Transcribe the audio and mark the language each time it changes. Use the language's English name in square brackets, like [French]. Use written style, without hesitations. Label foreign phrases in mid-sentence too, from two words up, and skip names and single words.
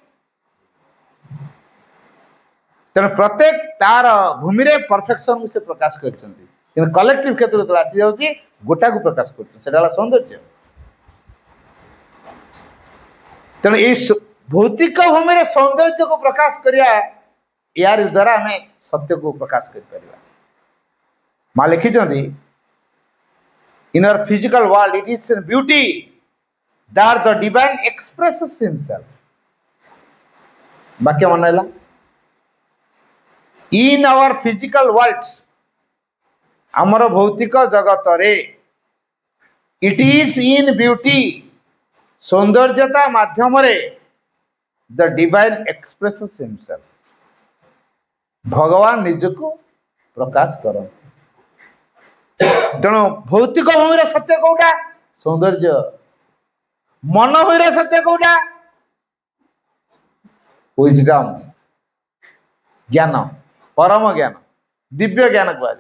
[Odia] ତେଣୁ ପ୍ରତ୍ୟେକ ତାର ଭୂମିରେ ପରଫେକ୍ସନକୁ ସେ ପ୍ରକାଶ କରିଛନ୍ତି, କିନ୍ତୁ କଲେକ୍ଟିଭ କ୍ଷେତ୍ରରେ ଯେତେବେଳେ ଆସିଯାଉଛି, ଗୋଟାକୁ ପ୍ରକାଶ କରୁଛନ୍ତି, ସେଟା ହେଲା ସୌନ୍ଦର୍ଯ୍ୟ। ତେଣୁ ଏଇ ଭୌତିକ ଭୂମିରେ ସୌନ୍ଦର୍ଯ୍ୟକୁ ପ୍ରକାଶ କରିବା, ୟାରି ଦ୍ୱାରା ଆମେ ସତ୍ୟକୁ ପ୍ରକାଶ କରିପାରିବା। ମା ଲେଖିଛନ୍ତି, [English] In our physical world, it is in beauty that the divine expresses himself. [Odia] ବାକ୍ୟ ମନେ ହେଲା? [English] In our physical world, [Odia] ଆମର ଭୌତିକ ଜଗତରେ, [English] it is in beauty, [Odia] ସୌନ୍ଦର୍ଯ୍ୟତା ମାଧ୍ୟମରେ [English] the divine expresses himself. [Odia] ଭଗବାନ ନିଜକୁ ପ୍ରକାଶ କରନ୍ତି। ତେଣୁ ଭୌତିକ ଭୂମିର ସତ୍ୟ କୋଉଟା? ସୌନ୍ଦର୍ଯ୍ୟ। ମନ ଭୂମିର ସତ୍ୟ କୋଉଟା? wisdom, ଜ୍ଞାନ, ପରମ ଜ୍ଞାନ, ଦିବ୍ୟ ଜ୍ଞାନ କୁହାଯାଏ।